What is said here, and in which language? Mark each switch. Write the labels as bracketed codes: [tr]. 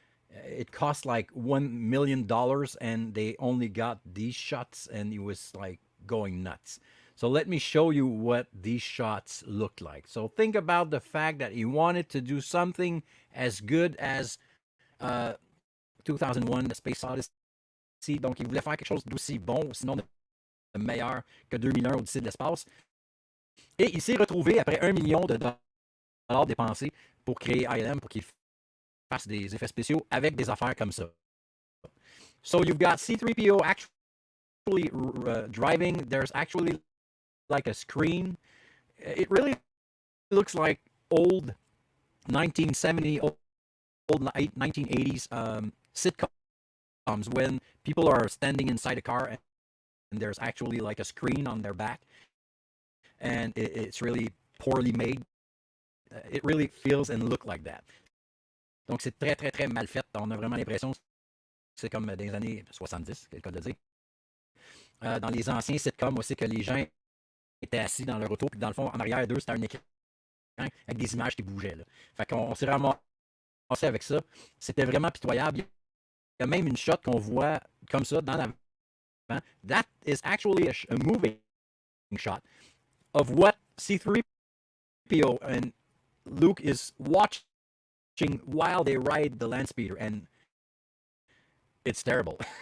[en] It cost like $1 million, and they only got these shots, and he was like going nuts. So let me show you what these shots looked like. So think about the fact that he wanted to do something as good as uh, 2001, The Space Odyssey. [fr] Donc, il voulait faire quelque chose d'aussi bon, sinon de meilleur que 2001, Odyssée de l'espace. Et il s'est retrouvé après 1 million de dollars dépensés pour créer ILM, pour qu'il fasse des effets spéciaux avec des affaires comme ça. [en] So you've got C3PO actually driving. There's actually like a screen. It really looks like old 1970, old 1980s sitcoms when people are standing inside a car and there's actually like a screen on their back, and it's really poorly made. It really feels and look like that. [fr] Donc c'est très très très mal fait. On a vraiment l'impression que c'est comme des années 70, c'est le cas de dire. Dans les anciens sitcoms aussi, que les gens étaient assis dans leur auto, puis dans le fond, en arrière d'eux, c'était un écran avec des images qui bougeaient. Là. Fait qu'on s'est ramassé avec ça. C'était vraiment pitoyable. Il y a même une shot qu'on voit comme ça dans l'avant. [en] That is actually a moving shot of what C3PO and Luke is watching while they ride the land speeder, and it's terrible.